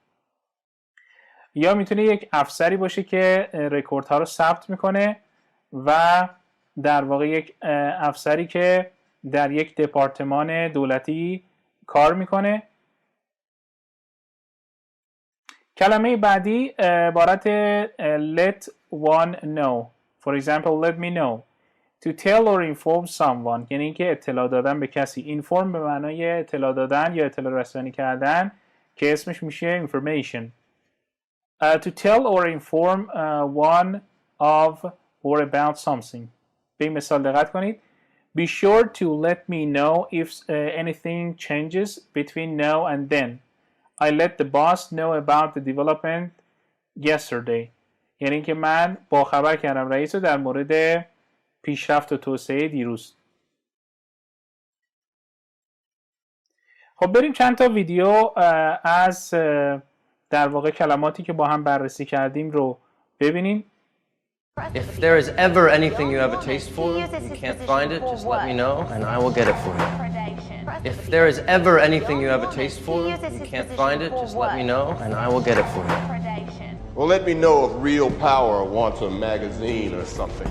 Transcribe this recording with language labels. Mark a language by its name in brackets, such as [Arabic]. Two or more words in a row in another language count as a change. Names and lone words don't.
[Persian] یا میتونه یک افسری باشه که رکوردها رو ثبت میکنه و در واقع یک افسری که در یک دپارتمان دولتی کار میکنه. کلمه بعدی عبارت [English] let one know. For example, let me know. To tell or inform someone [Persian] یعنی اینکه اطلاع دادن به کسی. inform به معنای اطلاع دادن یا اطلاع رسانی کردن که اسمش میشه information. [English] To tell or inform one of or about something. [Persian] به این مثال دقت کنید. [English] Be sure to let me know if anything changes between now and then. I let the boss know about the development yesterday. [Persian] یعنی اینکه من با خبر کردم رئیس رو در مورد پیشرفت و توسعه دیروز. خب بریم چند تا ویدیو از در واقع کلماتی که با هم بررسی کردیم رو ببینیم. [English] If there is ever anything you have a taste for, you can't find it, just let me know and I will get it for you. If there is ever anything you have a taste for, you can't find it, just let me know and I will get it for you. Well, let me know if real power wants a magazine or something.